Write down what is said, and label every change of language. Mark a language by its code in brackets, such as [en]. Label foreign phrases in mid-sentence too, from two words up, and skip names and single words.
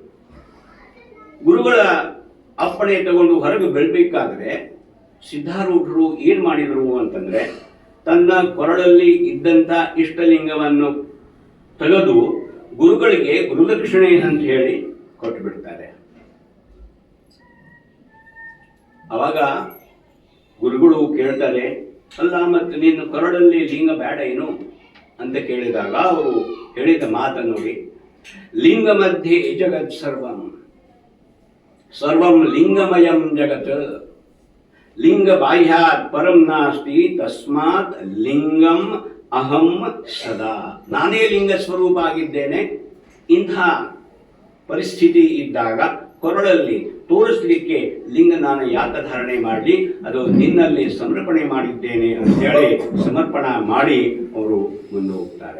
[kn] ಗುರುಗಳ ಅಪ್ಪಣೆ ತಗೊಂಡು ಹೊರಗೆ ಬೆಳಬೇಕಾದ್ರೆ ಸಿದ್ಧಾರೂಢರು ಏನ್ ಮಾಡಿದರು ಅಂತಂದ್ರೆ, ತನ್ನ ಕೊರಳಲ್ಲಿ ಇದ್ದಂಥ ಇಷ್ಟಲಿಂಗವನ್ನು ತೆಗೆದು ಗುರುಗಳಿಗೆ ಗುರುದಕ್ಷಿಣೆ ಅಂತ ಹೇಳಿ ಕೊಟ್ಟು ಬಿಡ್ತಾರೆ. ಅವಾಗ ಗುರುಗಳು ಕೇಳ್ತಾರೆ, ಅಲ್ಲ ಮತ್ತೆ ನೀನು ಕೊರಳಲ್ಲಿ ಲಿಂಗ ಬೇಡ ಏನು ಅಂತ ಕೇಳಿದಾಗ ಅವರು ಹೇಳಿದ ಮಾತನ್ನು ನೋಡಿ, [sa] ಲಿಂಗ ಮಧ್ಯೆ ಜಗತ್ ಸರ್ವಂ ಸರ್ವಂ ಲಿಂಗಮಯಂ ಜಗತ್ ಲಿಂಗ ಬಾಹ್ಯಾತ್ ಪರಂ ನಾಸ್ತಿ ತಸ್ಮಾತ್ ಲಿಂಗಂ ಅಹಂ ಸದಾ. [kn] ನಾನೇ ಲಿಂಗ ಸ್ವರೂಪ ಆಗಿದ್ದೇನೆ. ಇಂಥ ಪರಿಸ್ಥಿತಿ ಇದ್ದಾಗ ಕೊರಳಲ್ಲಿ ತೋರಿಸಲಿಕ್ಕೆ ಲಿಂಗ ನಾನು ಯಾಕೆ ಧಾರಣೆ ಮಾಡಲಿ, ಅದು ನಿನ್ನಲ್ಲಿ ಸಮರ್ಪಣೆ ಮಾಡಿದ್ದೇನೆ ಅಂತೇಳಿ ಸಮರ್ಪಣಾ ಮಾಡಿ ಅವರು ಮುಂದೆ ಹೋಗ್ತಾರೆ.